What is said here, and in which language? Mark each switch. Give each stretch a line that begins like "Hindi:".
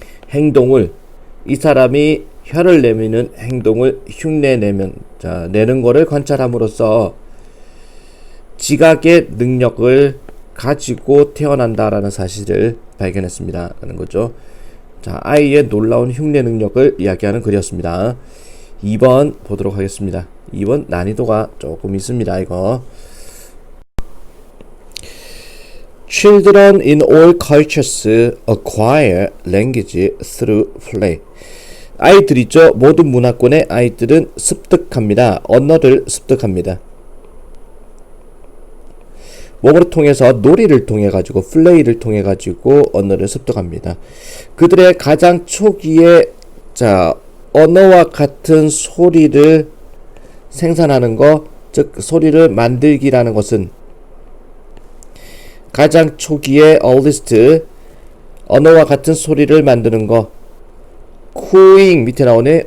Korean: 행동을 이 사람이 혀를 내미는 행동을 흉내내면 자 내는 거를 관찰함으로써 지각의 능력을 가지고 태어난다라는 사실을 발견했습니다. 라는 거죠. 자, 아이의 놀라운 흉내 능력을 이야기하는 글이었습니다. 2번 보도록 하겠습니다. 2번 난이도가 조금 있습니다.
English: 이거 Children in all cultures acquire language through play.
Korean: 아이들 있죠. 모든 문화권의 아이들은 습득합니다. 언어를 습득합니다. 몸을 통해서 놀이를 통해 가지고 플레이를 통해 가지고 언어를 습득합니다. 그들의 가장 초기에 자 언어와 같은 소리를 생산하는 것, 즉 소리를 만들기라는 것은 가장 초기에 earliest 언어와 같은 소리를 만드는 것, cooing 밑에 나오네.